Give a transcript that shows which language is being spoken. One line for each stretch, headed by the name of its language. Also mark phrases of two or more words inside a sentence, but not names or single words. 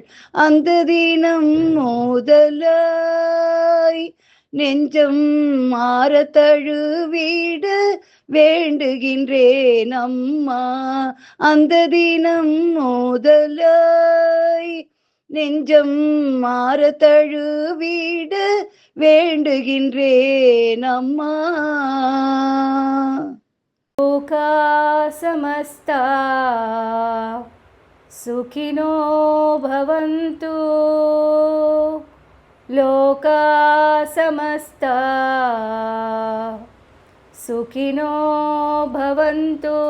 Tamil: அந்த தினம் முதலாய் நெஞ்சம் மாற தழுவிட வேண்டுகின்றேன் அம்மா. அந்த தினம் முதலாய் நெஞ்சம் மாற தழுவிட வேண்டுகின்றேன் அம்மா.
Sanskrit: लोका समस्ता सुखिनो भवन्तु। लोका समस्ता सुखिनो भवन्तु।